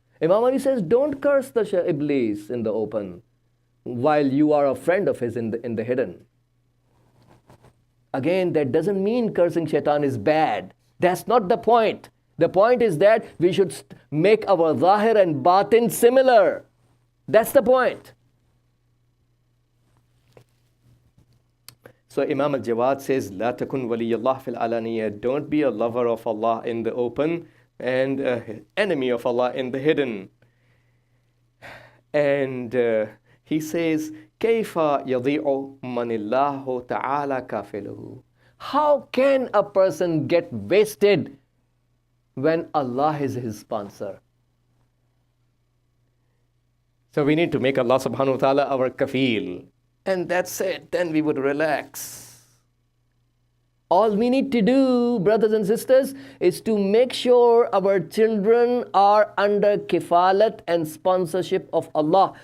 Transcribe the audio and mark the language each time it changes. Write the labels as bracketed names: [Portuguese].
[English] Imam Ali says, don't curse the Iblis in the open, while you are a friend of his in the hidden. Again, that doesn't mean cursing shaitan is bad. That's not the point. The point is that we should make our zahir and batin similar. That's the point. So Imam al-Jawad says, [Arabic] لا تكن ولي الله في العلانية. [English] Don't be a lover of Allah in the open and enemy of Allah in the hidden. And he says, [Arabic] كيف يضيع من الله تعالى كافله. [English] How can a person get wasted when Allah is his sponsor? So we need to make Allah subhanahu wa ta'ala our kafil. And that's it. Then we would relax. All we need to do, brothers and sisters, is to make sure our children are under kifalat and sponsorship of Allah.